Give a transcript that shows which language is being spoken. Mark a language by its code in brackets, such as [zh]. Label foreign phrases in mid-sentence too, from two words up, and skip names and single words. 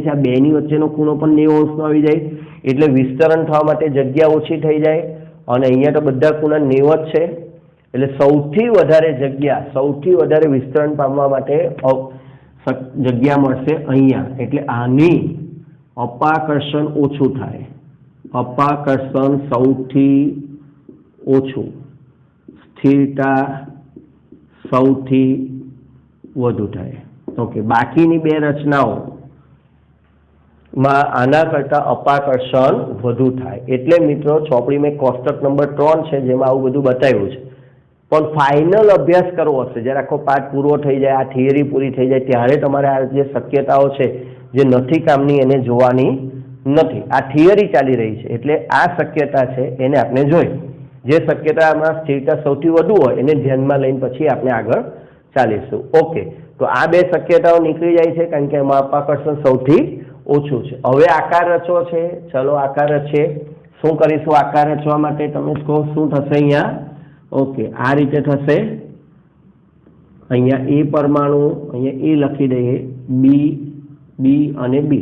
[gu] छे आ 2 ની વચ્ચેનો ખૂણો પણ 90 અંશનો આવી જાય એટલે વિસ્તરણ થવા માટે જગ્યા ઓછી થઈ જાય અને અહીંયા તો બધા ખૂણા 90 જ છે એટલે સૌથી વધારે જગ્યા સૌથી વધારે વિસ્તરણ પામવા માટે જગ્યા મળશે અહીંયા એટલે આની અપાકર્ષણ ઓછું થાય અપાકર્ષણ સૌથી ઓછું સ્થિરતા સૌથી વધુ થાય। ઓકે બાકીની 2 રચનાઓ માં આના કરતા અપાકર્ષણ વધુ થાય એટલે મિત્રો ચોપડી માં કોષ્ટક નંબર 3 છે જેમાં આવું બધું બતાવ્યું છે પણ ફાઇનલ અભ્યાસ કરવો હશે જ્યારે આખો પાઠ પૂરો થઈ જાય આ થિયરી પૂરી થઈ જાય ત્યારે તમારે આ જે શક્યતાઓ છે જે નથી કામની એને જોવાની નથી આ થિયરી ચાલી રહી છે એટલે આ શક્યતા છે એને આપણે જોઈ જે શક્યતામાં સ્થિરતા સૌથી વધુ હોય એને ધ્યાનમાં લઈને પછી આપણે આગળ ચાલીશું। ઓકે તો આ 2 શક્યતાઓ નીકળી જાય છે કારણ કે એમાં અપાકર્ષણ સૌથી ઓછું છે. હવે આકાર રચવો છે, ચલો આકાર રચીએ. શું કરીશું આકાર રચવા માટે? તમે કહો શું થશે અહીંયા? ઓકે, આ રીતે થશે. અહીંયા એ પરમાણુ, અહીંયા એ લખી દઈએ, બી, બી અને બી.